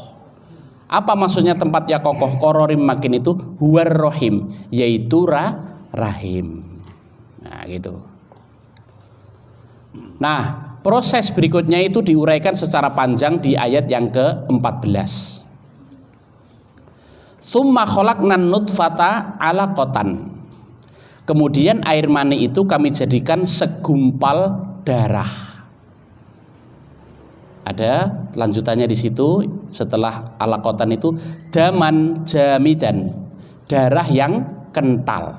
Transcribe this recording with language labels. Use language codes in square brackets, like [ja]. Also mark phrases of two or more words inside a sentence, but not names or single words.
[id] Apa maksudnya tempat yang kokoh? [ar] قرار مكين [id] itu [ar] هو الرحم, [id] yaitu rahim. Nah, gitu. Nah, proses berikutnya itu diuraikan secara panjang di ayat yang ke-14. [ar] ثم خلقنا النطفة علقة. [id] Kemudian air mani itu kami jadikan segumpal darah. Ada lanjutannya di situ, setelah alaqatan itu [ar] دما جامدا, [id] darah yang kental.